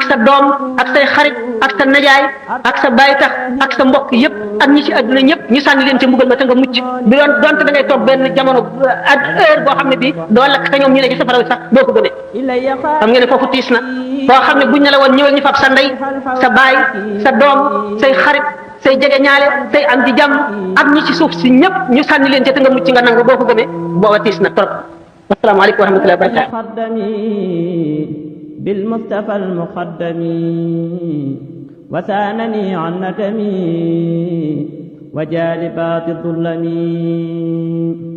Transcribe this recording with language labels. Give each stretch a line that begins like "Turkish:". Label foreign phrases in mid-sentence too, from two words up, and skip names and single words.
Wolof: sa doom ak say xarit ak sa najaay ak sa baay tax ak sa mbokk yëpp ak ñi ci àdduna ñëpp ñu sànni leen ca mbugal ma te nga mucc bi doon donte da ngay toog benn jamono ak heure boo xam ne bii doo lakk te ñoom ñu ne ci safara sax doo ko gënee xam ngeen ne foofu tiis na boo xam ne buñ ne la woon ñëwal ñu fab sa ndey sa baay sa doom say xarit say jege ñaale say am di jàmm ak ñi ci suuf si ñëpp ñu sànni leen ca te nga mucc nga nangu boo ko gëmee booba tiis na trop
Arabic: السلام عليكم ورحمة الله وبركاته بالمصطفى المقدم وسانني عن ندمي وجالبات الظلم